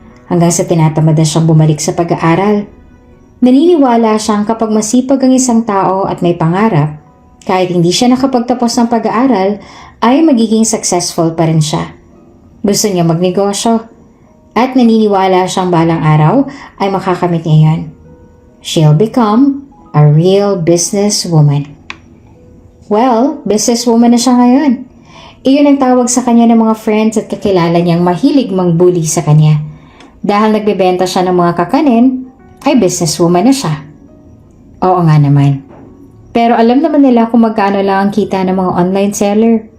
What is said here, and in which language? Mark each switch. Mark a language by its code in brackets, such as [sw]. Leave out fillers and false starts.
[tl] Hanggang sa tinatamad na siyang bumalik sa pag-aaral. Naniniwala siyang kapag masipag ang isang tao at may pangarap, kahit hindi siya nakapagtapos ng pag-aaral, ay magiging successful pa rin siya. Gusto niya magnegosyo at naniniwala siyang balang araw ay makakamit niya yan. [en] She'll become a real businesswoman. [tl] Well, businesswoman na siya ngayon. Iyon ang tawag sa kanya ng mga friends at kakilala niyang mahilig mangbully sa kanya. Dahil nagbebenta siya ng mga kakanin, ay businesswoman na siya. Oo nga naman. Pero alam naman nila kung magkano lang ang kita ng mga online seller.